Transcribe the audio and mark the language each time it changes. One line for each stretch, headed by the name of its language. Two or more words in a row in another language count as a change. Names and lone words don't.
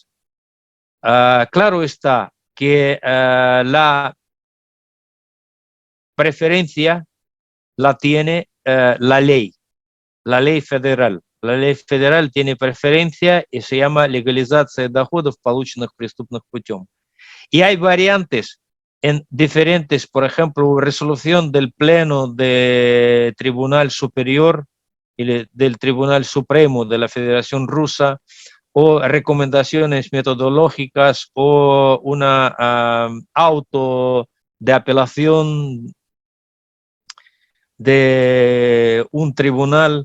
Spanish: Claro está que la preferencia la tiene la ley federal. La ley federal tiene preferencia y se llama legalización de
Russian: доходов, полученных преступным путем.
Spanish: Y hay variantes en diferentes, por ejemplo, resolución del Pleno del Tribunal Superior y del Tribunal Supremo de la Federación Rusa, o recomendaciones metodológicas, o una auto de apelación de un tribunal.